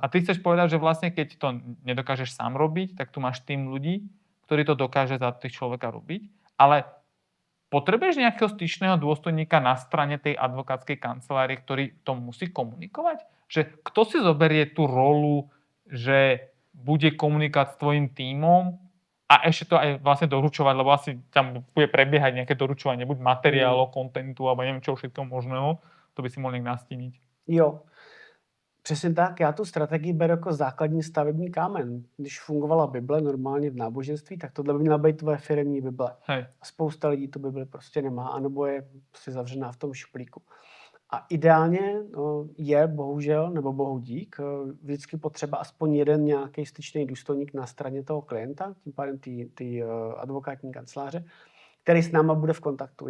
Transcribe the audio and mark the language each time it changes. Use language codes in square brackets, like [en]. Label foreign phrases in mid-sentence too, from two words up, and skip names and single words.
[sk] A ty chceš povedať, že vlastne keď to nedokážeš sám robiť, tak tu máš tým ľudí, ktorí to dokáže za tých človeka robiť, ale potrebuješ nejakého styčného dôstojníka na strane tej advokátskej kancelárie, ktorý to musí komunikovať? Že kto si zoberie tú rolu, že bude komunikovať s tvojim tímom a ešte to aj vlastne doručovať, lebo asi tam bude prebiehať nejaké doručovanie, buď materiálov, kontentu, alebo neviem čo všetko možného. To by si mohol nejak nastíniť. [cs] Jo, přesně tak. Já tu strategii beru jako základní stavební kámen. Když fungovala Bible normálně v náboženství, tak tohle by měla být tvoje firemní Bible. [sk] Hej. [cs] A spousta lidí tu Bibli prostě nemá, anebo je prostě zavřená v tom šuplíku. A ideálně je, bohužel, nebo bohu dík, vždycky potřeba aspoň jeden nějaký styčný důstojník na straně toho klienta, tím pádem ty advokátní kanceláře, který s náma bude v kontaktu.